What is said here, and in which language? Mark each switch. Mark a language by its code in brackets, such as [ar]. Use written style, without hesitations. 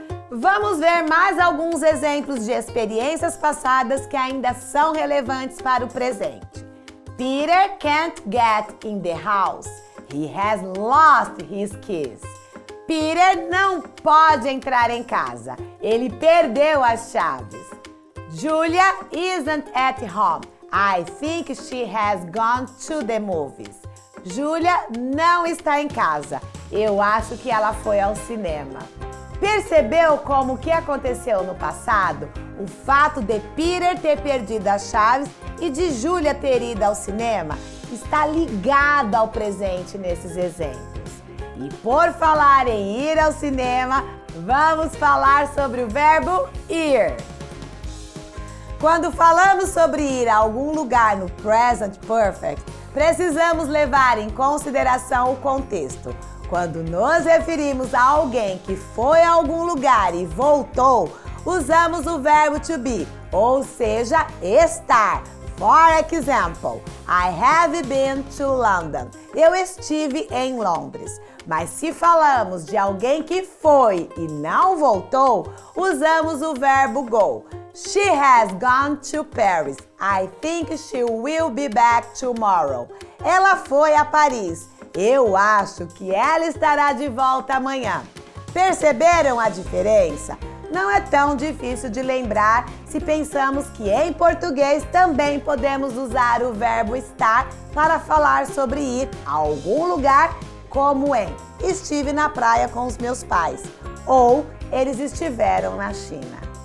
[pt] Vamos ver mais alguns exemplos de experiências passadas que ainda são relevantes para o presente. [en] Peter can't get in the house. He has lost his keys. [pt] Peter não pode entrar em casa. Ele perdeu as chaves. [en] Julia isn't at home. I think she has gone to the movies. [pt] Julia não está em casa. Eu acho que ela foi ao cinema. Percebeu como o que aconteceu no passado? O fato de Peter ter perdido as chaves e de Julia ter ido ao cinema está ligado ao presente nesses exemplos. E por falar em ir ao cinema, vamos falar sobre o verbo ir. Quando falamos sobre ir a algum lugar no Present Perfect, precisamos levar em consideração o contexto. Quando nos referimos a alguém que foi a algum lugar e voltou, usamos o verbo to be, ou seja, estar. [en] For example, I have been to London. [pt] Eu estive em Londres. Mas se falamos de alguém que foi e não voltou, usamos o verbo go. [en] She has gone to Paris. I think she will be back tomorrow. [pt] Ela foi a Paris. Eu acho que ela estará de volta amanhã. Perceberam a diferença? Não é tão difícil de lembrar se pensamos que em português também podemos usar o verbo estar para falar sobre ir a algum lugar, como em estive na praia com os meus pais ou eles estiveram na China.